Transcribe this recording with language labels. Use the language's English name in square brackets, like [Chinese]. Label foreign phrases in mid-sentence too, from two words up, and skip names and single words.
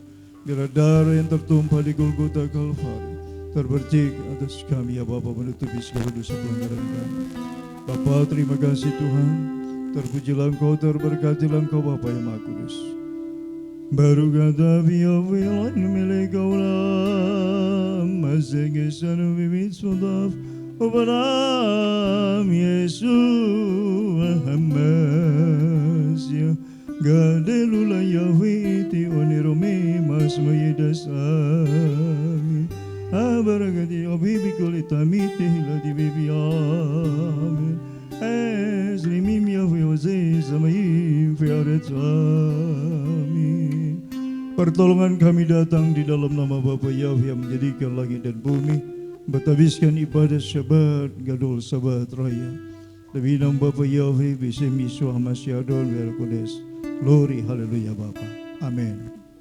[Indonesian] Biarlah darah yang tertumpah di Golgota Kalvari terpercik atas kami ya Bapa, menutupi segala dosa pelanggaran kami. Bapa, terima kasih Tuhan. Terpujilah Engkau, terberkatilah Engkau Bapa yang Maha Kudus. Baru kata biawilan milik kaulam Masegesan bibit sudaf Ubaram Yesu Hamasya Gadelula Yahwiti Onirome Mas Mayedasami Abaragati Obibi Kulitamite Hiladi Bibi Amen Eslimim Yahweh Ose Samayim Fiaretami. Pertolongan kami datang di dalam nama Bapa Yahweh yang menjadikan langit dan bumi, bertabiskan ibadah Syabat, Gadol Sabat Raya. Demi nama Bapa Yahweh, [Hebrew] Bisem Yeshua Hamasyadol, Verkodes. [Indonesian] Glory, haleluya Bapa. Amin.